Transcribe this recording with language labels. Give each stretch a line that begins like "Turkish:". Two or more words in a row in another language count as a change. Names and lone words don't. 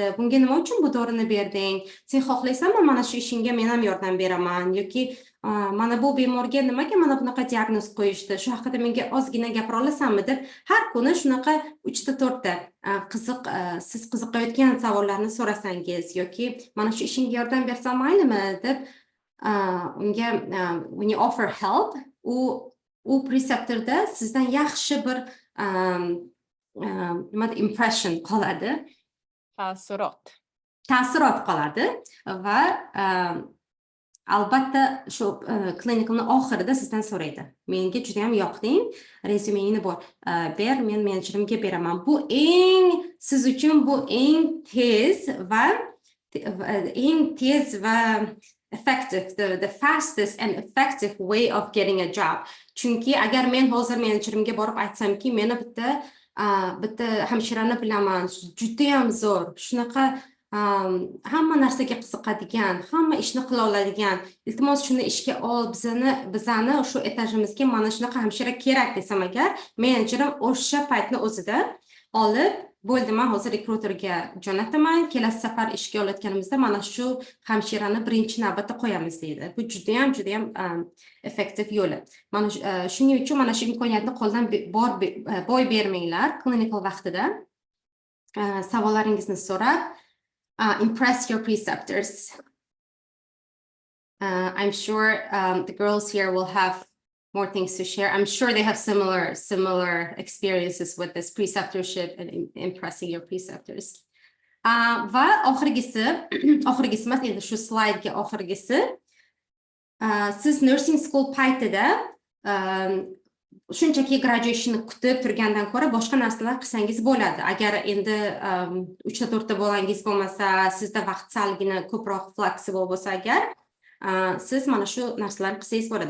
Uzbek: Bunga nima uchun bu dorini berding? Sen xohlaysanmi, mana shu ishingga men ham yordam beraman yoki mana bu bemorga nimaga mana bunaqa diagnoz qo'yishdi? Shu haqida menga ozgina gapira olasanmi deb har kuni shunaqa 3 ta 4 ta siz qiziqayotgan savollarni so'rasangiz yoki mana shu ishingga yordam bersam maylimi deb unga
English: when you offer help,
Uzbek: u preceptorda sizdan yaxshi bir impression qoladi, ta'sirot qoladi va albatta shu klinikalni oxirida sizdan so'raydi. Menga juda ham yoqding, rezumengni ber, men menejerimga beraman. Bu siz uchun bu eng tez va effective,
English: the fastest and effective way of getting a job.
Uzbek: Chunki agar men hozir menejerimga borib aytsamki, meni bitta hamshirani bilaman, juda ham zo'r, shunaqa hamma narsaga qiziqadigan, hamma ishni qila oladigan, iltimos shuni ishga ol, bizani shu etajimizga mana shunaqa hamshira kerak desam agar, menejerim o'sha paytni o'zida olib, bo'ldi, men hozir rekruterga jo'nataman, kelasi safar ishga olayotganimizda mana shu hamshirani birinchi navbatda qo'yamiz deydi. Bu juda ham effektiv yo'li. Mana shuning uchun mana shu imkoniyatni qo'ldan boy bermanglar. Klinikal vaqtida savollaringizni so'rab,
English: impress your preceptors. I'm sure the girls here will have more things to share. I'm sure they have similar experiences with this preceptorship and impressing your preceptors.
Uzbek: Va oxirgisi emas, endi shu slaydga oxirgisi. Siz
English: nursing school
Uzbek: paytida shunchaki graduationni kutib turgandan ko'ra boshqa narsalar qilsangiz bo'ladi. Agar endi 3 ta 4 ta bolangiz bo'lmasa, sizda vaqt salgina ko'proq flexible bo'lsa agar, siz mana shu narsalarni qilsangiz bo'ladi.